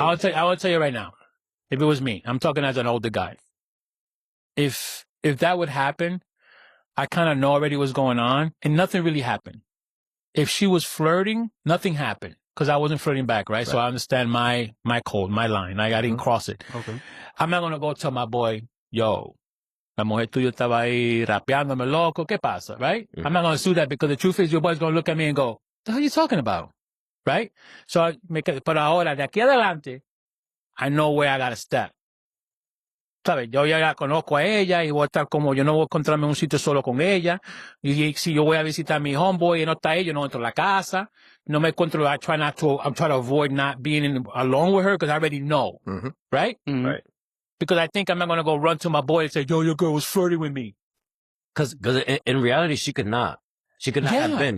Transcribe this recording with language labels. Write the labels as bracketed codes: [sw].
[en] I will tell you right now. If it was me, I'm talking as an older guy. If that would happen, I kind of know already what's going on and nothing really happened. If she was flirting, nothing happened. Because I wasn't flirting back, right? So I understand my code, my line. I didn't cross it. Okay. I'm not going to go tell my boy, yo, [es] la mujer tuya estaba ahí rapeándome loco, ¿qué pasa? [en] Right? I'm not going to do that because the truth is your boy's going to look at me and go, the hell are you talking about? Right? So [es] pero ahora, de aquí adelante, [en] I know where I got to step. [es] ¿Sabes? Yo ya la conozco a ella y voy a estar como, yo no voy a encontrarme en un sitio solo con ella. Y si yo voy a visitar a mi homeboy y no está ella, yo no entro a la casa. No me encuentro, [en] I'm trying to avoid not being alone with her because I already know. Right? Right. Because I think I'm not going to go run to my boy and say, yo, your girl was flirting with me. Because in reality, she could not. She could not have been.